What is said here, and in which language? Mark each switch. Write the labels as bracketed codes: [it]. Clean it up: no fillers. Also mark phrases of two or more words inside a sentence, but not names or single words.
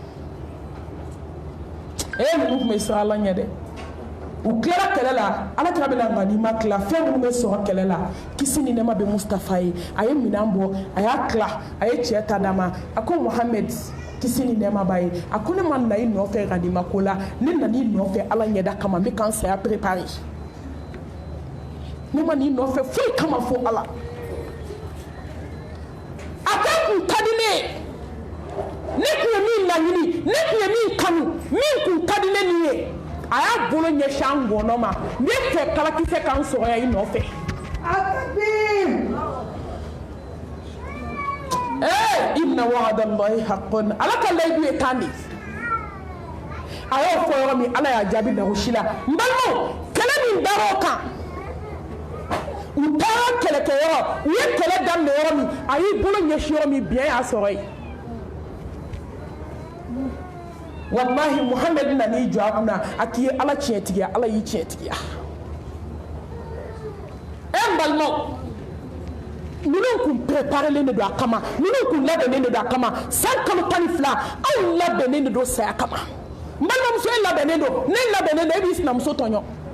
[bm] ninnu tun bɛ siran ala ɲɛ dɛ u tilara kɛlɛ la alakira bɛna ŋanima tila fɛn minnu bɛ sɔrɔ kɛlɛ la kisi ni nɛɛma bɛ Mustafa ye a ye minɛn bɔ a y'a tila a ye cɛ ta d'a ma a ko Muhammed kisi ni nɛɛma b'a ye a ko ne ma na i nɔfɛ ŋanima ko la ne nana i nɔfɛ ala ɲɛda kama n bɛ ka n saya préparer ne ma n'i nɔfɛ foyi kama fo ala a ko kun ka di ne ye ne tun ye min laɲini ne tun ye min kanu min kun ka di ne nin ye a y'a bolo ɲɛsin an gɔnɔ ma ne fɛ kalakisɛ k'an sɔrɔ yan i nɔfɛ [ar] إن وعد الله حق [bm] ala ka layidu ye tan de a y'o fɔ yɔrɔ min ala y'a jaabi lagosi la n balimaw kɛlɛ min dar'o kan u taara kɛlɛkɛyɔrɔ u ye kɛlɛ daminɛ yɔrɔ min a y'i bolo ɲɛsin yɔrɔ min biɲɛ y'a sɔrɔ yen wallahi Muhammed nan'i jɔ a kunna a k'i ye ala tiɲɛtigiya ala y'i tiɲɛtigiya n balimaw ninnu kun préparelen de don a kama ninnu kun labɛnnen de don a kama san kalo 12 anw labɛnnen de don saya kama n balimamuso e labɛnnen don ne labɛnnen don e b'i sinamuso tɔɲɔ